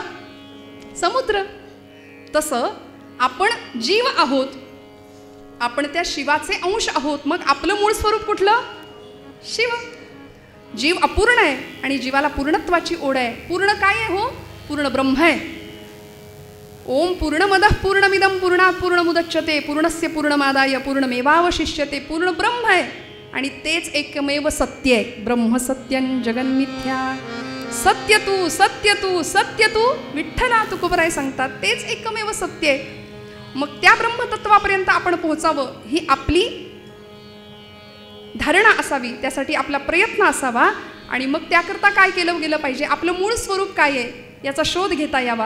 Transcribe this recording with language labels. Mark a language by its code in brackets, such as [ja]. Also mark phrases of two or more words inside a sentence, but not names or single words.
[mr] समुद्र. तसं आपण जीव आहोत, आपण त्या शिवाचे अंश आहोत. मग आपलं मूळ स्वरूप कुठलं? शिव. जीव अपूर्ण आहे आणि जीवाला पूर्णत्वाची ओढ आहे. पूर्ण काय आहे हो? पूर्ण ब्रह्म आहे. [sa] ओम पूर्णमदः पूर्णमिदं पूर्णात् पूर्णमुदच्यते पूर्णस्य पूर्णमादाय पूर्णमेवावशिष्यते. [mr] पूर्ण ब्रह्म आहे आणि तेच एकमेव सत्य आहे. [sa] ब्रह्म सत्यं जगन्मिथ्या, [mr] सत्य तू सत्य तू सत्य तू, विठ्ठला तुकोबराय सांगतात. तेच एकमेव सत्य आहे. मग त्या ब्रह्मतत्वापर्यंत आपण पोहोचावं ही आपली धारणा असावी, त्यासाठी आपला प्रयत्न असावा. आणि मग त्याकरता काय केलं गेलं पाहिजे? आपलं मूळ स्वरूप काय आहे याचा शोध घेता यावा.